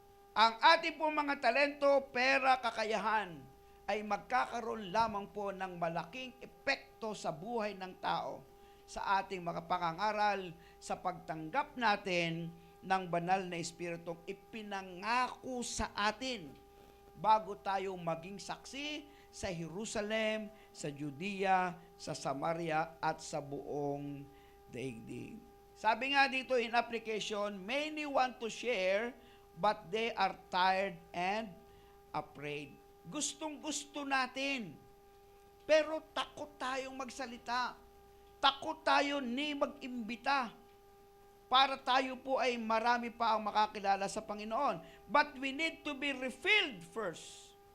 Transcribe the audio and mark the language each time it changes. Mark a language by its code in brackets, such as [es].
[tl] Ang ating po mga talento, pera, kakayahan ay magkakaroon lamang po ng malaking epekto sa buhay ng tao sa ating mga pangangaral, sa pagtanggap natin ng banal na Espiritong ipinangako sa atin bago tayo maging saksi sa Jerusalem, sa Judea, sa Samaria, at sa buong daigdig. Sabi nga dito [en] in application, many want to share, but they are tired and afraid. [tl] Gustong-gusto natin, pero takot tayong magsalita. Takot tayo ni mag-imbita para tayo po ay marami pa ang makakilala sa Panginoon. [en] But we need to be refilled first.